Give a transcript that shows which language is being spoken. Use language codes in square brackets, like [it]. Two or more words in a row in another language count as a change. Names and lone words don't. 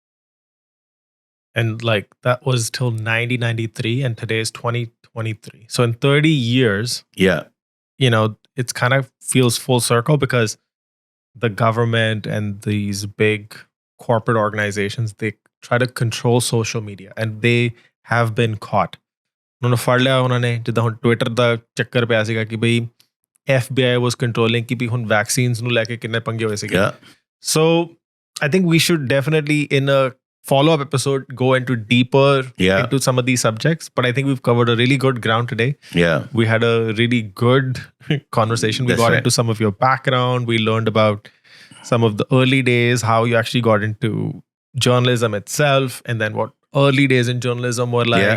[en] And like that was till 1993, and today is 2023. So in 30 years, Yeah. It's kind of feels full circle, because the government and these big corporate organizations, they try to control social media, and they have been caught. [pa] ਉਹਨਾਂ ਨੂੰ ਫੜ ਲਿਆ ਉਹਨਾਂ ਨੇ, ਜਿੱਦਾਂ ਹੁਣ ਟਵਿੱਟਰ ਦਾ ਚੱਕਰ ਪਿਆ ਸੀਗਾ ਕਿ ਬਈ [en] FBI was controlling [pa] ਕਿ ਭੀ ਹੁਣ vaccines ਨੂੰ ਲੈ ਕੇ ਕਿੰਨੇ ਪੰਗੇ ਹੋਏ ਸੀਗੇ. [en] Yeah. So I think we should definitely in a follow-up episode go into deeper into some of these subjects. But I think we've covered a really good ground today. Yeah. We had a really good conversation. We That's got right. into some of your background. We learned about some of the early days, how you actually got into journalism itself, and then what early days in journalism were like.